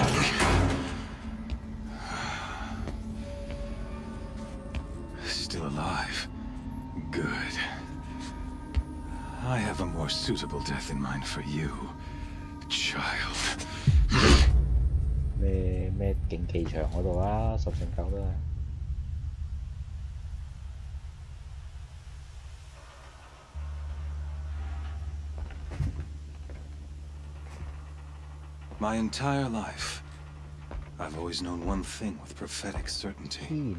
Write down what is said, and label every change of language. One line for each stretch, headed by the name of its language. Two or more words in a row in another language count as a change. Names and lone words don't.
English: Still alive. Good. I have a more suitable death in mind for you, child.
Cantonese: 咩競技場嗰度啦，10成9啦。
English: My entire life, I've always known one thing with prophetic certainty.